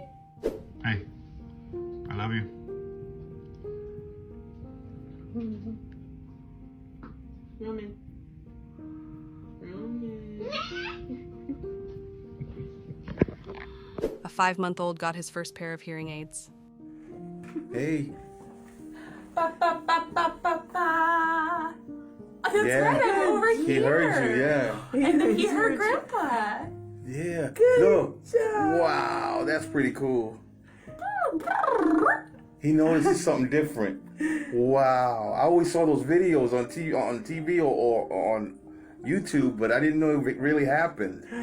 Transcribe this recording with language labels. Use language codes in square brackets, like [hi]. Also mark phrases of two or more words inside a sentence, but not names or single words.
[en] Hey, I love you. Roman. A 5-month-old got his first pair of hearing aids. Hey. Ba, ba, ba, ba, ba, ba. Oh, that's Yeah. right, I'm over He here. heard you, yeah. And then he heard Grandpa. Yeah. Good Look. job. Wow, that's pretty cool. He notices something different. Wow. I always saw those videos on TV or on YouTube, but I didn't know it really happened.